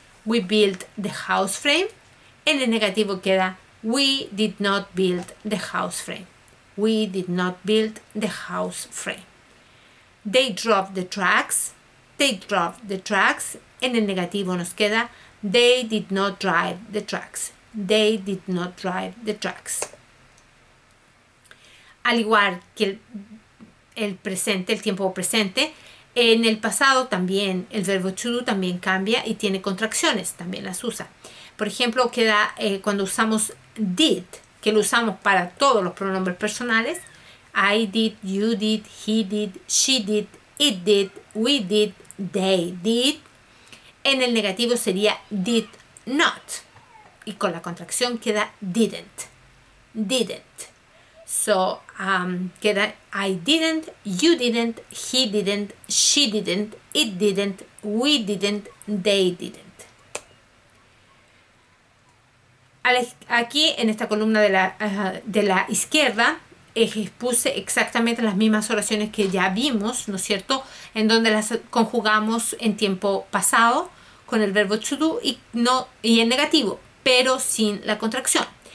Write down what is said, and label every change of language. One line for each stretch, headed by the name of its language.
English: We built the house frame.
Spanish: En el negativo queda
English: we did not build the house frame. We did not build the house frame. They drove the trucks. They drove the trucks.
Spanish: En el negativo nos queda
English: they did not drive the trucks. They did not drive the trucks.
Spanish: Al igual que el presente, el tiempo presente, en el pasado también el verbo to do también cambia y tiene contracciones, también las usa. Por ejemplo, queda cuando usamos did, que lo usamos para todos los pronombres personales.
English: I did, you did, he did, she did, it did, we did, they did.
Spanish: En el negativo sería
English: did not.
Spanish: y con la contracción queda didn't.
English: Didn't. So,
Spanish: queda
English: I didn't, you didn't, he didn't, she didn't, it didn't, we didn't, they didn't.
Spanish: Aquí en esta columna de la izquierda puse exactamente las mismas oraciones que ya vimos, ¿no es cierto? En donde las conjugamos en tiempo pasado con el verbo to do y en negativo, pero sin la contracción.